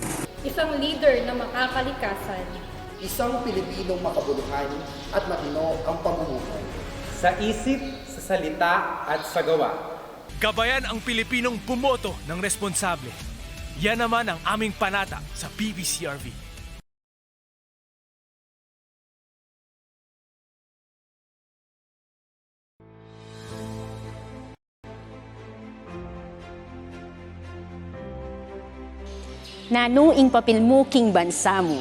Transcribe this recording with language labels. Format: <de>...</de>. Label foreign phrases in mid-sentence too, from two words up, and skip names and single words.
<tl>Isang leader na makakalikasan. Isang Pilipinong makabuluhan at matino ang pamumuhay. Sa isip, sa salita at sa gawa. Gabayan ang Pilipinong bumoto ng responsable. Yan naman ang aming panata sa PBCRV.</tl> <pam>Nano ing papel mo king bansa mo.</pam>